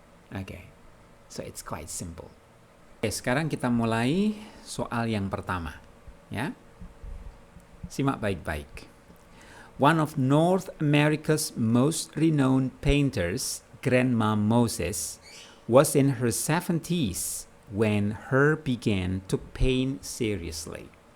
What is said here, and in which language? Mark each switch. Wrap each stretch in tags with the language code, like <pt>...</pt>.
<en>Okay, so it's quite simple.</en> <id>Oke, sekarang kita mulai soal yang pertama. Ya, simak baik-baik.</id> <en>One of North America's most renowned painters, Grandma Moses, was in her 70s when her began to paint seriously.</en>